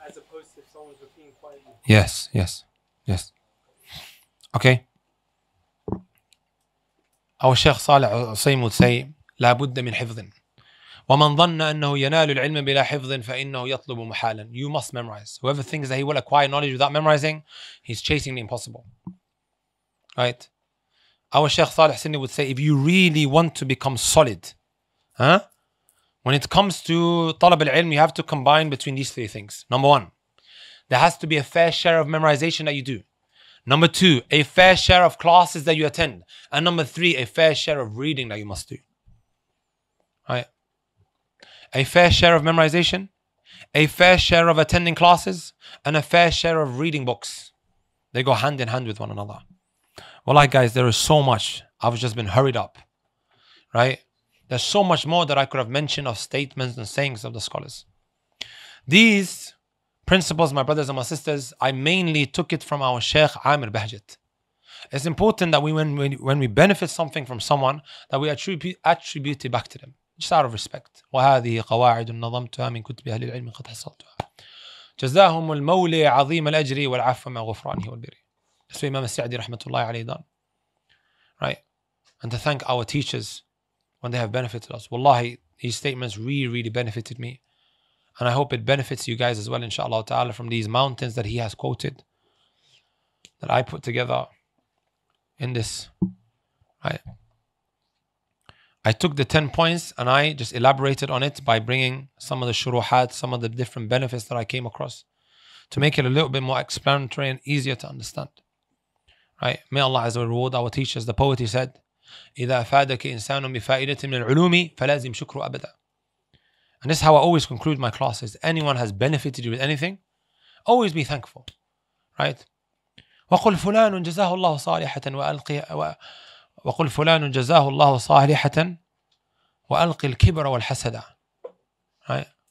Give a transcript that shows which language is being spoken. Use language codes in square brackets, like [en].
[en] As opposed to if someone's repeating quietly? Yes. Okay. Our Shaykh Salih Usaim would say, [ar] لا بد من حفظ. ومن ظن أنه ينال العلم بلا حفظ فإنه يطلب محالا. [en] You must memorize. Whoever thinks that he will acquire knowledge without memorizing, he's chasing the impossible. Right? Our Shaykh Salih Sinni would say, if you really want to become solid, when it comes to طلب العلم, you have to combine between these 3 things. Number 1, there has to be a fair share of memorization that you do. Number 2, a fair share of classes that you attend. And number 3, a fair share of reading that you must do. Right? A fair share of memorization, a fair share of attending classes, and a fair share of reading books. They go hand in hand with one another. Wallahi, guys, there is so much. I've just been hurried up. Right? There's so much more that I could have mentioned of statements and sayings of the scholars. These principles, my brothers and my sisters, I mainly took it from our Shaykh Amir Bahjat. It's important that when we benefit something from someone, that we attribute it back to them, just out of respect. [ar] وهذه قواعد نظمتها من كتب أهل العلم قد حصلتها. جزاهم المولى عظيم الأجر والعفو مع غفرانه والبر. [en] That's what Imam al-Sa'di rahmatullahi alayhi done. Right? And to thank our teachers when they have benefited us. Wallahi, these statements really benefited me. And I hope it benefits you guys as well, inshallah ta'ala, from these mountains that he has quoted, that I put together in this. Right? I took the 10 points and I just elaborated on it by bringing some of the shuruhat, some of the different benefits that I came across, to make it a little bit more explanatory and easier to understand. Right? May Allah Azza wa reward our teachers. The poet, he said, [ar] إِذَا أَفَادَكَ إِنسَانٌ بِفَائِدَةٍ مِنَ الْعُلُومِ فَلَازِمْ شُكْرُ أَبَدًا. [en] And this is how I always conclude my classes. Anyone has benefited you with anything, always be thankful. [ar] Right? وَقُلْ فُلَانٌ جَزَاهُ اللَّهُ صَالِحَةً وَقُلْ فُلَانٌ جَزَاهُ اللَّهُ صَالِحَةً وَأَلْقِ الْكِبْرَ وَالْحَسَدَ. Right?